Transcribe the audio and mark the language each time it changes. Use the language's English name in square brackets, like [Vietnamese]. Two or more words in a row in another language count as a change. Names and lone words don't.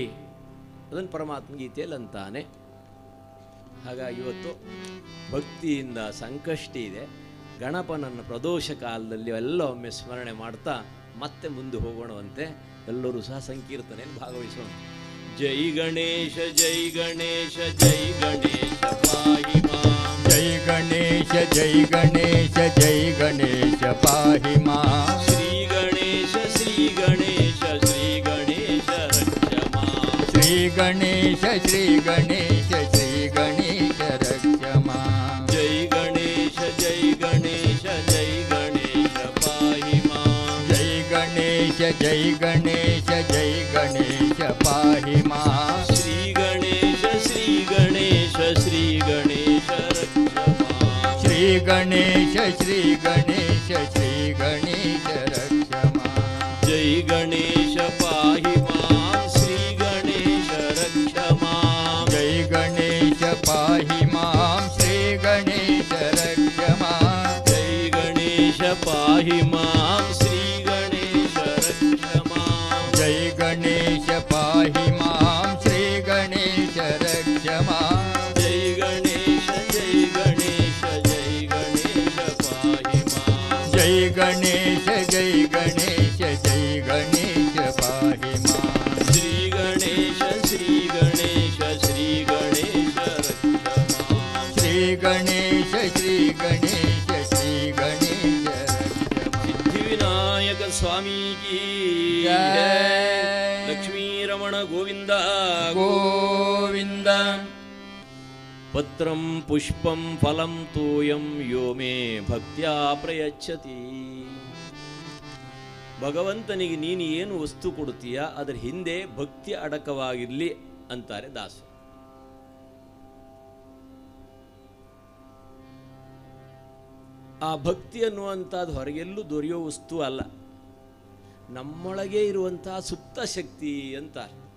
[Kannada] ಅದನ್ನು ಪರಮಾತ್ಮ ಗೀತೆಯಲ್ಲಿ ಅಂತಾನೆ. ಹಾಗಾಗಿ ಇವತ್ತು ಭಕ್ತಿಯಿಂದ ಸಂಕಷ್ಟಿ ಇದೆ. ಗಣಪನನ್ನು ಪ್ರದೋಷ ಕಾಲದಲ್ಲಿ ಎಲ್ಲ ಒಮ್ಮೆ ಸ್ಮರಣೆ ಮಾಡ್ತಾ ಮತ್ತೆ ಮುಂದೆ ಹೋಗೋಣವಂತೆ. ಎಲ್ಲರೂ ಸಹ ಸಂಕೀರ್ತನೆಯಲ್ಲಿ ಭಾಗವಹಿಸೋಣ. [Sanskrit] ಜೈ ಗಣೇಶ ಜೈ ಗಣೇಶ ಜೈ ಗಣೇಶ ಪಾಹಿ ಮಾಂ. ಜೈ ಗಣೇಶ ಜೈ ಗಣೇಶ ಜೈ ಗಣೇಶ ಪಾಹಿ ಮಾಂ. ಶ್ರೀ ಗಣೇಶ ಶ್ರೀ ಗಣೇಶ ಶ್ರೀ ಗಣೇಶ ರಕ್ಷ ಮಾಂ. ಶ್ರೀ ಗಣೇಶ ಶ್ರೀ ಗಣೇಶ ಶ್ರೀ ಗಣೇಶ ರಕ್ಷ ಮಾಂ. ಜೈ ಗಣೇಶ ಜೈ ಗಣೇಶ ಜೈ ಗಣೇಶ ಪಾಹಿ ಮಾಂ. ಜೈ ಗಣೇಶ ಜೈ ಗಣೇಶ ಜೈ ಗಣೇಶ ಪಾಹಿ ಮಾಂ. ಶ್ರೀ ಗಣೇಶ ಶ್ರೀ ಗಣೇಶ ಶ್ರೀ ಗಣೇಶ ರಕ್ಷ ಮಾಂ. ಶ್ರೀ ಗಣೇಶ ಶ್ರೀ ಗಣೇಶ ಶ್ರೀ ಗಣೇಶ ರಕ್ಷ ಮಾಂ. ಜೈ ಗಣೇಶ ಪಾಹಿ ಮಾಂ. ಶ್ರೀ ಗಣೇಶ ರಕ್ಷ ಮಾಂ. ಜೈ ಗಣೇಶ ಪಾಹಿ ಮಾಂ. ಶ್ರೀ ಗಣೇಶ ರಕ್ಷ ಮಾಂ. ಜೈ ಗಣೇಶ ಪಾಹಿ ಮಾಂ. ಶ್ರೀ ಗಣೇಶ ರಕ್ಷ ಮಾಂ. ಜೈ ಗಣೇಶ ಪಾಹಿ ಮಾಂ. ಶ್ರೀ ಗಣೇಶ ರಕ್ಷ ಮಾಂ. ಜೈ ಗಣೇಶ ಜೈ ಗಣೇಶ ಜೈ ಗಣೇಶ ಪಾಹಿ ಮಾಂ. ಜೈ ಗಣೇಶ ಜೈ ಗಣೇಶ ಜೈ ಗಣೇಶ ಪಾಹಿ ಮಾಂ. ಶ್ರೀ ಗಣೇಶ ಶ್ರೀ ಗಣೇಶ ಶ್ರೀ ಗಣೇಶ ರಕ್ಷ ಮಾಂ. ಶ್ರೀ ಗಣೇಶ ಶ್ರೀ ಗಣೇಶ ಶ್ರೀ ಗಣೇಶ ರಕ್ಷ ಮಾಂ. [Kannada] ಸಿದ್ಧಿವಿನಾಯಕ ಸ್ವಾಮಿ ಕೀ ಜೈ. ಲಕ್ಷ್ಮೀ ರಮಣ ಗೋವಿಂದ ಗೋವಿಂದ. [Sanskrit] ಪತ್ರಂ ಪುಷ್ಪಂ ಫಲಂ ತೋಯಂ ಯೋ ಮೇ ಭಕ್ತ್ಯಾ ಪ್ರಯಚ್ಛತಿ. [Kannada] ಭಗವಂತನಿಗೆ ನೀನು ಏನು ವಸ್ತು ಕೊಡುತ್ತೀಯ ಅದರ ಹಿಂದೆ ಭಕ್ತಿ ಅಡಕವಾಗಿರಲಿ ಅಂತಾರೆ ದಾಸರು. ಆ ಭಕ್ತಿ ಅನ್ನುವಂಥದ್ದು ಹೊರಗೆಲ್ಲೂ ದೊರೆಯೋ ವಸ್ತು ಅಲ್ಲ, ನಮ್ಮೊಳಗೆ ಇರುವಂತಹ ಸುಪ್ತ ಶಕ್ತಿ ಅಂತಾರೆ.